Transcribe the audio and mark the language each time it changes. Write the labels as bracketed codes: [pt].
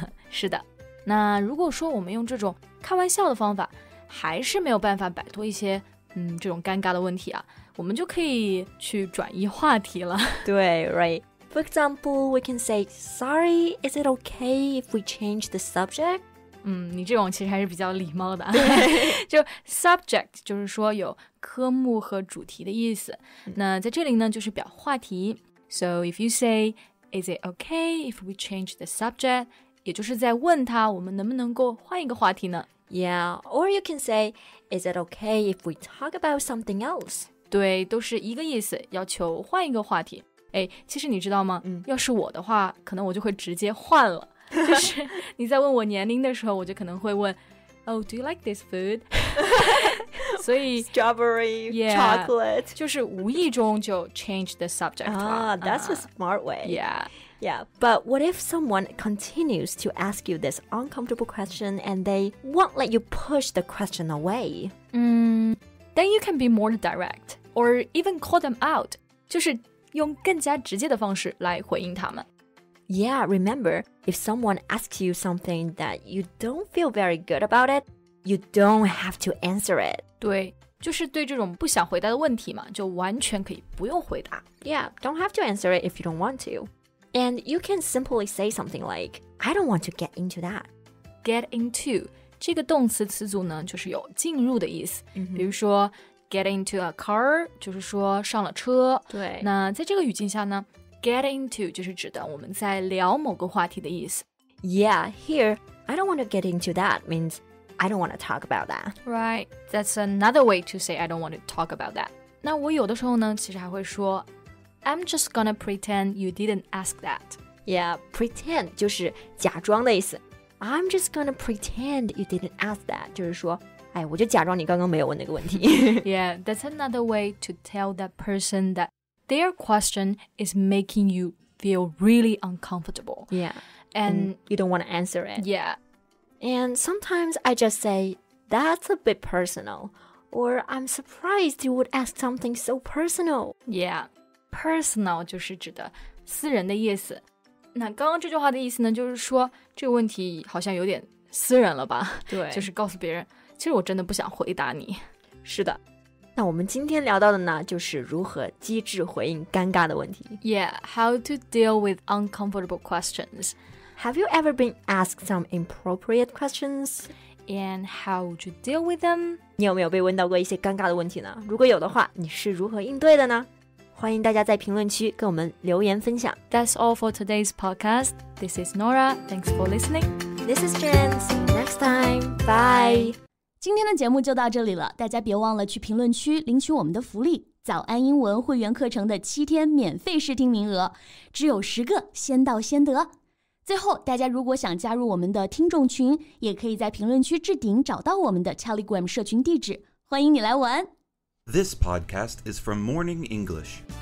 [zh] 是的，那如果说我们用这种开玩笑的方法，还是没有办法摆脱一些这种尴尬的问题啊，我们就可以去转移话题了。对 [en] right. For example, we can say, Sorry, is it okay if we change the subject? [zh] 你这种其实还是比较礼貌的。就 subject 就是说有科目和主题的意思，那在这里呢就是表话题。 [en] So if you say, Is it okay if we change the subject? [zh] 也就是在问他我们能不能够换一个话题呢？ [en] Yeah, or you can say, Is it okay if we talk about something else? [zh] 对，都是一个意思，要求换一个话题。其实你知道吗？要是我的话，可能我就会直接换了。就是你在问我年龄的时候，我就可能会问 [en] Oh, do you like this food? [zh] 所以 [en] Strawberry, chocolate. [zh] 就是无意中就 [en] change the subject. That's a smart way. Yeah, but what if someone continues to ask you this uncomfortable question and they won't let you push the question away? Then you can be more direct or even call them out. [zh] 就是用更加直接的方式来回应他们。 [en] Yeah, remember, if someone asks you something that you don't feel very good about it, you don't have to answer it. [zh] 对，就是对这种不想回答的问题嘛，就完全可以不用回答。 [en] Yeah, don't have to answer it if you don't want to. And you can simply say something like, I don't want to get into that. Get into [zh] 这个动词词组呢，就是有进入的意思。比如说 [en] get into a car [zh] 就是说上了车。对，那在这个语境下呢， [en] get into [zh] 就是指的我们在聊某个话题的意思。 [en] Yeah, here, I don't want to get into that means I don't want to talk about that. Right, that's another way to say I don't want to talk about that. [zh] 那我有的时候呢，其实还会说 [en] I'm just gonna pretend you didn't ask that. Yeah, pretend [zh] 就是假装的意思。 [en] I'm just gonna pretend you didn't ask that [zh] 就是说，我就假裝你剛剛沒有問那個問題。 [en] Yeah, that's another way to tell that person that their question is making you feel really uncomfortable. Yeah, and you don't want to answer it. Yeah. And sometimes I just say, that's a bit personal. Or I'm surprised you would ask something so personal. Yeah, personal [zh] 就是指的私人的意思。那刚刚这句话的意思呢，就是说这个问题好像有点私人了吧？对，就是告诉别人，其实我真的不想回答你。是的。那我们今天聊到的呢，就是如何机智回应尴尬的问题。 [en] Yeah, how to deal with uncomfortable questions. Have you ever been asked some inappropriate questions? And how would you deal with them? [zh] 你有没有被问到过一些尴尬的问题呢？如果有的话，你是如何应对的呢？欢迎大家在评论区跟我们留言分享。 [en] That's all for today's podcast. This is Nora. Thanks for listening. This is Jen. See you next time. Bye. [zh] 今天的节目就到这里了，大家别忘了去评论区领取我们的福利——早安英文会员课程的7天免费试听名额，只有10个，先到先得。最后，大家如果想加入我们的听众群，也可以在评论区置顶找到我们的 Telegram 社群地址，欢迎你来玩。 [en] This podcast is from Morning English.